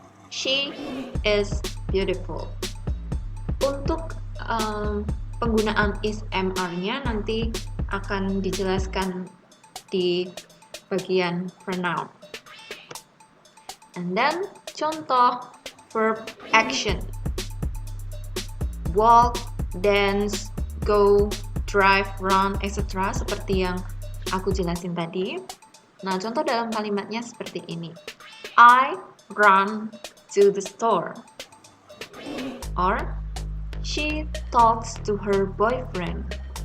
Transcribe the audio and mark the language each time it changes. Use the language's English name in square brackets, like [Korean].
[English] She is beautiful. [Indonesian] Untuk penggunaan is, am, are-nya nanti akan dijelaskan di bagian pronoun. [English] And then contoh verb action. Walk, dance, go, drive, run, etc. [Indonesian] Seperti yang aku jelasin tadi. Nah, contoh dalam kalimatnya seperti ini. [English] I run to the store. Or, she talks to her boyfriend.